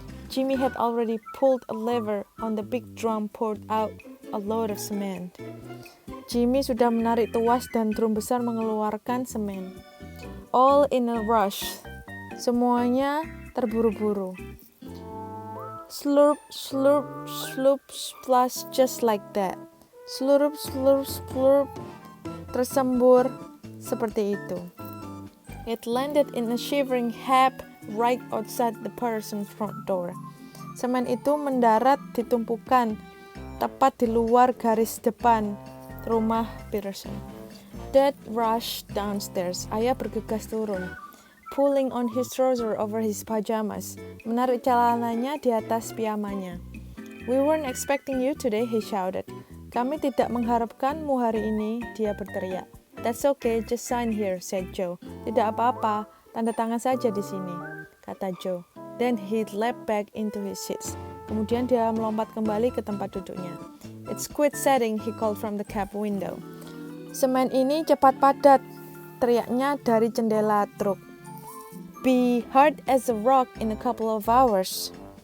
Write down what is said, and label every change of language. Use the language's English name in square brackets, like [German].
[English] Jimmy had already pulled a lever on the big drum poured out a load of cement. [Indonesian] Jimmy sudah menarik tuas dan drum besar mengeluarkan semen. [English] All in a rush. [Indonesian] Semuanya terburu-buru. [English] Slurp, slurp, slurp, splash, just like that. [Indonesian] Slurp, slurp, slurp, tersembur seperti itu. [English] It landed in a shivering heap right outside the person's front door. [Indonesian] Semen itu mendarat di tumpukan tepat di luar garis depan rumah Peterson. [English] Dad rushed downstairs. [Indonesian] Ayah bergegas turun. [English] Pulling on his trouser over his pajamas, [Indonesian] menarik celananya di atas piyamanya. [English] We weren't expecting you today, he shouted. [Indonesian] Kami tidak mengharapkanmu hari ini, dia berteriak. [English] That's okay, just sign here, said Joe. [Indonesian] Tidak apa-apa, tanda tangan saja di sini, kata Joe. [English] Then he leapt back into his seats. [Indonesian] Kemudian dia melompat kembali ke tempat duduknya. [English] It's quit setting, he called from the cab window. [Indonesian] Semen ini cepat padat, teriaknya dari jendela truk. [English] Be hard as a rock in a couple of hours.